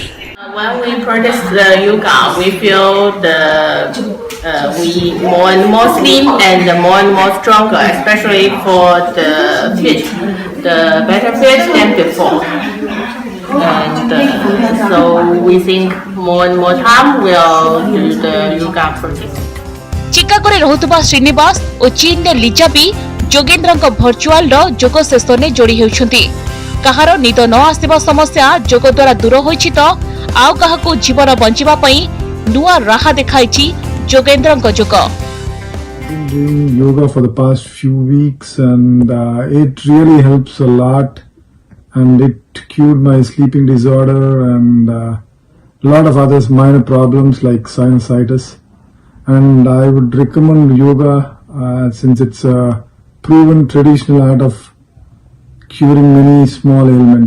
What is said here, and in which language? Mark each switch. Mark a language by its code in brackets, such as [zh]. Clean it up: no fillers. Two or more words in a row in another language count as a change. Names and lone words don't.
[en] When we practice the yoga, we feel we more and more slim and more stronger, especially for the feet, the better feet than before. And so we think more and more time we'll do the yoga practice. [or] ଚିକାଗୋରେ ରହୁଥିବା ଶ୍ରୀନିବାସ ଓ ଚୀନରେ ଲିଜା ବି ଯୋଗେନ୍ଦ୍ରଙ୍କ ଭର୍ଚୁଆଲର ଯୋଗ ସେସନରେ ଯୋଡ଼ି ହେଉଛନ୍ତି। କାହାର ନିଦ ନ ଆସିବା ସମସ୍ୟା ଯୋଗ ଦ୍ୱାରା ଦୂର ହୋଇଛି ତ ଆଉ କାହାକୁ ଜୀବନ ବଞ୍ଚିବା ପାଇଁ ନୂଆ ରାହା ଦେଖାଇଛି ଯୋଗେନ୍ଦ୍ରଙ୍କ ଯୋଗ। [en] Been doing yoga for the past few weeks and it really helps a lot, and it cured my sleeping disorder and a lot of other minor problems like sinusitis. And I would recommend yoga since it's a proven traditional art of curing many small ailments.